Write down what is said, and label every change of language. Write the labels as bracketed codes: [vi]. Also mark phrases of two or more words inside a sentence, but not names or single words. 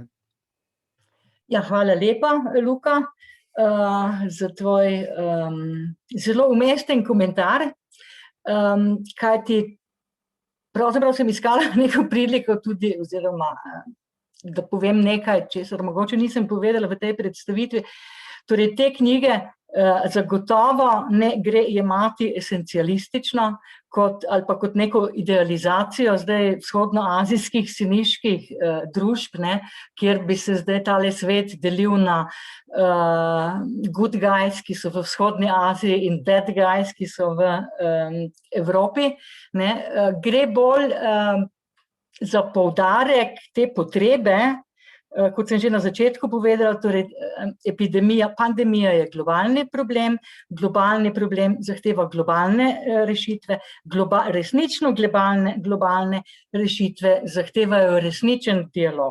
[sl] Ja, hvala lepa, Luka, za tvoj zelo umesten komentar, kajti pravzaprav sem iskala neko priliko tudi, oziroma da povem nekaj, česar mogoče nisem povedala v tej predstavitvi. Torej, te knjige zagotovo ne gre jemati esencialistično ali pa kot neko idealizacijo zdaj vzhodnoazijskih siniških družb, kjer bi se zdaj tale svet delil na [en] good guys, [sl] ki so v vzhodni Aziji, in [en] bad guys, [sl] ki so v Evropi. Gre bolj za poudarek te potrebe, kot sem že na začetku povedala, torej pandemija je globalni problem zahteva globalne rešitve, resnično globalne rešitve zahtevajo resničen dialog.